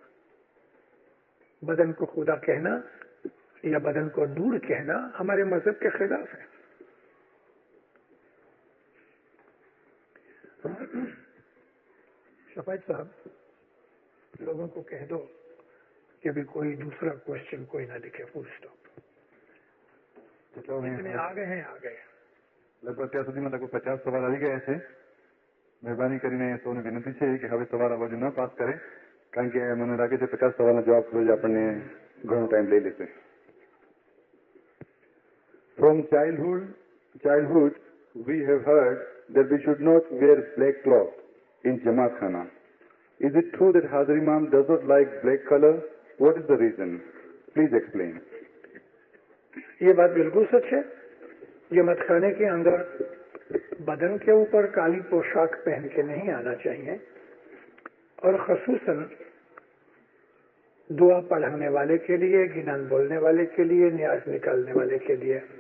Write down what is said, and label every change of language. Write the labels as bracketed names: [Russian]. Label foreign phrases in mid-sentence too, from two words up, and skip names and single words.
[Urdu] بدن کو خدا کہنا یا بدن کو نور کہنا ہمارے مذہب کے خلاف ہے. شفاعت صاحب لوگوں کو کہہ دو کہ ابھی کوئی دوسرا کوشچن کوئی نہ لکھے، [English] full stop. [Urdu] اتنے آ گئے ہیں. [Gujarati] લગભગ ત્યાં સુધીમાં લગભગ 50 સવાલ આવી ગયા છે. મહેરબાની કરીને સૌને વિનંતી છે કે હવે સવાલ અવાજ ન પાસ કરે, કારણ કે મને લાગે છે 50 સવાલના જવાબ જ આપણને ઘણો ટાઈમ લઈ લેશે. [English] From childhood, we have heard that we should not wear black cloth in Jamaat Khana. Is it true that Hazar Imam does not like black color? What is the reason? Please explain. [Urdu] یہ بات بالکل سچ ہے. جماعت خانے کے اندر بدن کے اوپر کالی پوشاک پہن کے نہیں آنا چاہیے، اور خصوصاً دعا پڑھانے والے کے لیے، گنان بولنے والے کے لیے، نیاز نکالنے والے کے لیے.